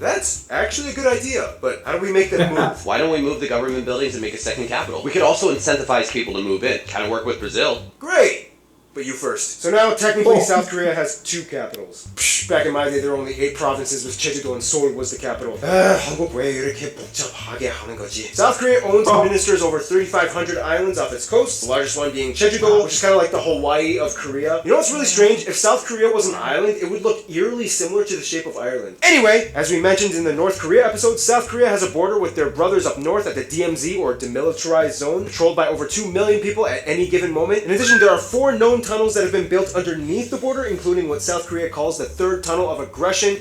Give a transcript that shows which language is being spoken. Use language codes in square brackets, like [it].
[en] That's actually a good idea, but how do we make them move? Why don't we move the government buildings and make a second capital? We could also incentivize people to move in. Kind of work with Brazil. Great! But you first. So now, technically, South Korea has 2 capitals. Psh, back in my day, there were only 8 provinces, with Jeju-do and Seoul was the capital. [ko] 한국 왜 이렇게 복잡하게 하는 거지? [en] South Korea owns and administers over 3,500 islands off its coast, the largest one being Jeju-do, which is kind of like the Hawaii of Korea. You know what's really strange? If South Korea was an island, it would look eerily similar to the shape of Ireland. Anyway, as we mentioned in the North Korea episode, South Korea has a border with their brothers up north at the DMZ, or Demilitarized Zone, patrolled by over 2 million people at any given moment. In addition, there are 4 known tunnels that have been built underneath the border, including what South Korea calls the third tunnel of aggression.